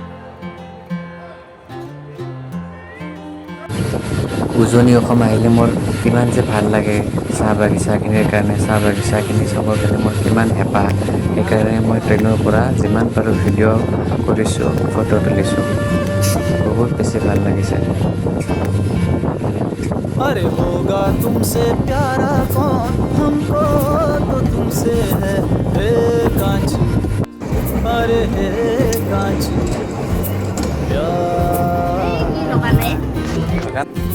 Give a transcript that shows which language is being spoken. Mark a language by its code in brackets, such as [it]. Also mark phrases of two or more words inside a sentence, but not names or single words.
[as] উজনি অসম আহিলে মোৰ কিমান যে ভাল লাগে। চাহ বাগিচাখিনিৰ কাৰণে, চাহ বাগিচাখিনি চাবৰ কাৰণে মোৰ কিমান হেঁপাহ। সেইকাৰণে মই ট্ৰেইনৰ পৰা যিমান পাৰোঁ ভিডিঅ' কৰিছোঁ, ফটো তুলিছোঁ। বহুত বেছি ভাল লাগিছে। [hi] अरे होगा तुमसे प्यारा कौन, हमको तो तुमसे है हे कांची, अरे हे कांची प्यार।